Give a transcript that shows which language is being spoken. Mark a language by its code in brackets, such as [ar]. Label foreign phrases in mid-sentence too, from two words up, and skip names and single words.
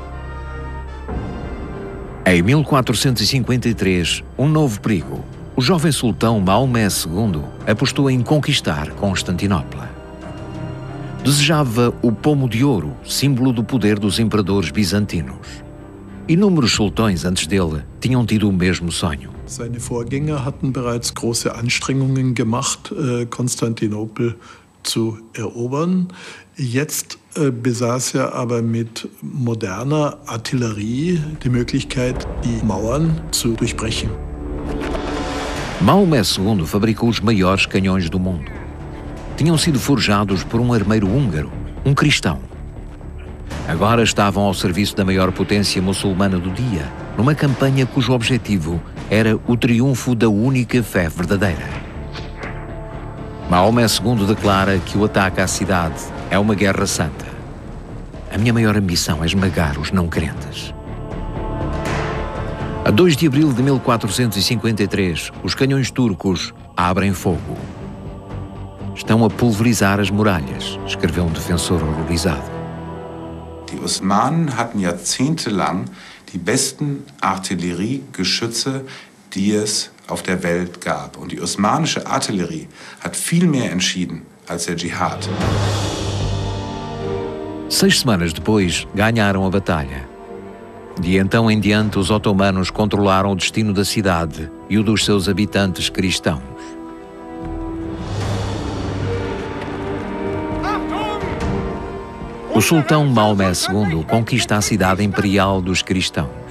[pt] Em 1453, um novo perigo. O jovem sultão Maomé II apostou em conquistar Constantinopla. Desejava o pomo de ouro, símbolo do poder dos imperadores bizantinos. Inúmeros sultões antes dele tinham tido o mesmo sonho. [de] Seine Vorgänger hatten bereits große Anstrengungen gemacht, Konstantinopel zu erobern. Jetzt besaß er aber mit moderner Artillerie die Möglichkeit, die Mauern zu durchbrechen. [pt] Maomé II fabricou os maiores canhões do mundo. Tinham sido forjados por um armeiro húngaro, um cristão. Agora estavam ao serviço da maior potência muçulmana do dia, numa campanha cujo objetivo era o triunfo da única fé verdadeira. Maomé II declara que o ataque à cidade é uma guerra santa. A minha maior ambição é esmagar os não crentes. A 2 de abril de 1453, os canhões turcos abrem fogo. Estão a pulverizar as muralhas, escreveu um defensor horrorizado. [de] Die Osmanen hatten jahrzehntelang die besten Artilleriegeschütze, die es auf der Welt gab. Und die osmanische Artillerie hat viel mehr entschieden als der Dschihad. [pt] 6 semanas depois, ganharam a batalha. De então em diante, os otomanos controlaram o destino da cidade e o dos seus habitantes cristãos. O sultão Maomé II conquista a cidade imperial dos cristãos.